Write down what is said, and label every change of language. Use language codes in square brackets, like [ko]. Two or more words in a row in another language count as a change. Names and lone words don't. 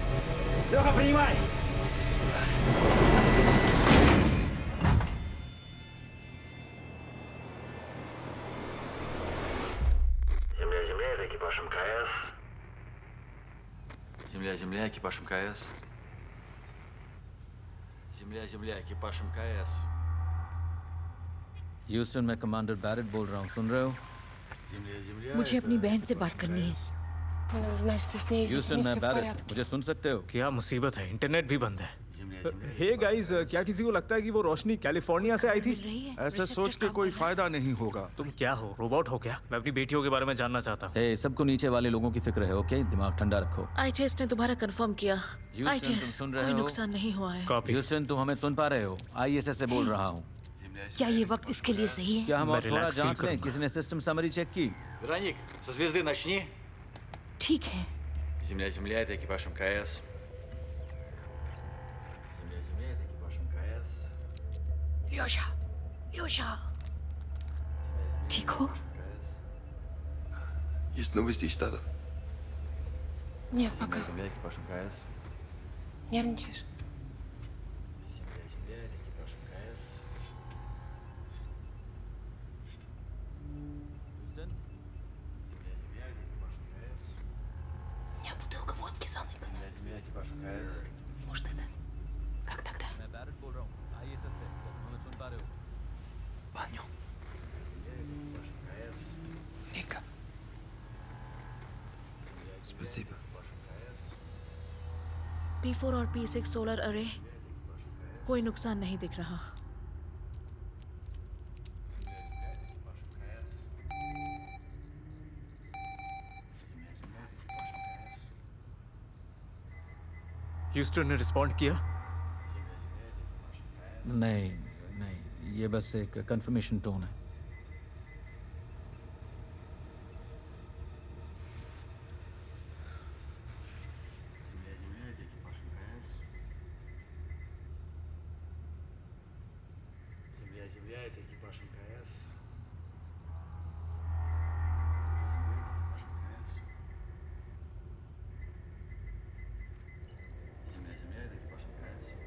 [ru] Земля, экипаж МКС. Земля, экипаж МКС. [hi] ह्यूस्टन, मैं कमांडर बैरेट बोल रहा हूँ, सुन रहे हो? [ru] Земля. [hi] मुझे अपनी बहन से बात करनी है। [ru] Надо знать, что с ней здесь [hi] ह्यूस्टन, [ru] не [hi] मैं [ru] все в [hi] बैरेट, [ru] порядке. [hi] मुझे सुन सकते हो? क्या मुसीबत है, इंटरनेट भी बंद है। [ru] Земля. [en] hey guys, [hi] क्या किसी को लगता है कि वो रोशनी कैलिफोर्निया से आई थी? मिल रही है? ऐसे रिसेप्टर सोच के काम कोई कर रहा है। फायदा नहीं होगा। तुम क्या हो, रोबोट हो क्या? मैं अपनी बेटियों के बारे में जानना चाहता हूँ। हे, सबको नीचे वाले लोगों की फिक्र है, ओके? दिमाग ठंडा रखो। आईटीएस ने दोबारा कंफर्म किया। ह्यूस्टन, तुम आईटीएस, सुन रहे कोई हो? नुकसान नहीं हुआ है। कॉपी। ह्यूस्टन, तुम हमें सुन पा रहे हो? आईएसएस से बोल रहा हूँ। क्या ये वक्त इसके लिए सही है? क्या हम मैं और थोड़ा [en] relax feel [hi] जांच लें? करूंगा। किसी ने सिस्टम समरी चेक की? [ru] Вероник, со звезды начни. [hi] ठीक है। [ru] Земля, это экипаж МКС. Земля, это экипаж МКС. [hi] योशा, योशा, ठीक हो? [ru] МКС. Есть новости из Штатов? Нет, пока. Земля, экипаж МКС. Нервничаешь? Земля, земля, это экипаж МКС. Земля, земля, это экипаж МКС. У меня бутылка водки заныкана. Земля, земля, экипаж МКС. Может, это? Как тогда? Понял. Экипаж МКС. Ника. Спасибо. [hi] P4 और P6 सोलर अरे कोई नुकसान नहीं दिख रहा। ह्यूस्टन ने रिस्पॉन्ड किया? नहीं नहीं, ये बस एक कंफर्मेशन टोन है। Земля, земля, это экипаж МКС. Земля, земля, это экипаж МКС.